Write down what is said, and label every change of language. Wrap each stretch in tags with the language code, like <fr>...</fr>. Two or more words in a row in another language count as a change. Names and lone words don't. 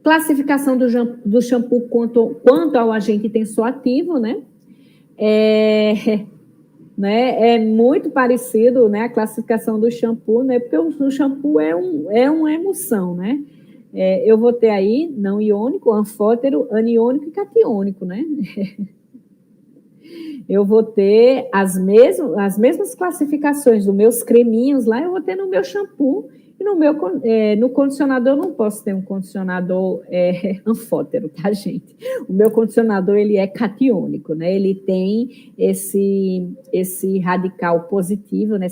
<pt>Classificação do shampoo quanto ao agente tensoativo, né? É muito parecido, né, a classificação do shampoo, né? Porque o shampoo é uma emulsão, né? Eu vou ter aí não iônico, anfótero, aniônico e catiônico, né? Eu vou ter as mesmas classificações dos meus creminhos lá, eu vou ter no meu shampoo. E no condicionador eu não posso ter um condicionador anfótero, tá, gente? O meu condicionador, ele é catiônico, né? Ele tem esse radical positivo, né?</pt>